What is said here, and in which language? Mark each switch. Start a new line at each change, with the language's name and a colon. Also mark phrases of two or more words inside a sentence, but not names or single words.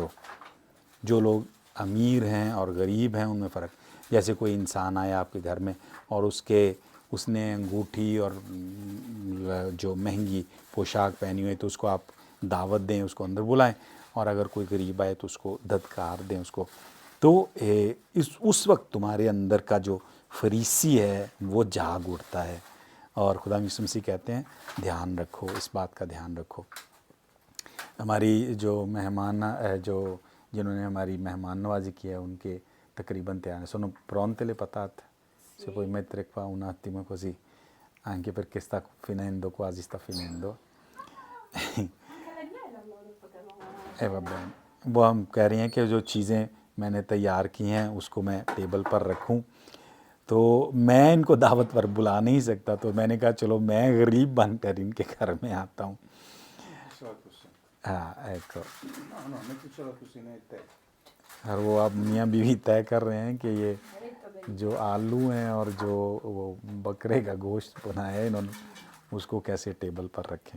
Urdu: جو لوگ امیر ہیں اور غریب ہیں ان میں فرق، جیسے کوئی انسان آیا آپ کے گھر میں اور اس نے انگوٹھی اور جو مہنگی پوشاک پہنی ہوئی، تو اس کو آپ دعوت دیں، اس کو اندر بلائیں، اور اگر کوئی غریب آئے تو اس کو دھتکار دیں اس کو، تو اس وقت تمہارے اندر کا جو فریسی ہے وہ جاگ اٹھتا ہے۔ اور خدا یسوع مسیح کہتے ہیں دھیان رکھو، اس بات کا دھیان رکھو۔ ہماری جو مہمان جنہوں نے ہماری مہمان نوازی کی ہے، ان کے تقریباً تیار ہیں۔
Italian: sono pronte le patate? Se puoi mettere qua un attimo così, anche perché sta finendo, quasi sta finendo. va bene.
Urdu: وہ ہم کہہ رہی ہیں کہ جو چیزیں میں نے تیار کی ہیں اس کو میں ٹیبل پر رکھوں، تو میں ان کو دعوت پر بلا نہیں سکتا، تو میں نے کہا چلو میں غریب بن کر ان کے گھر میں آتا ہوں۔ ہاں ایکو، اور وہ اب میاں بیوی طے کر رہے ہیں کہ یہ جو آلو ہیں اور جو وہ بکرے کا گوشت بنایا ہے انہوں نے، اس کو کیسے ٹیبل پر رکھیں۔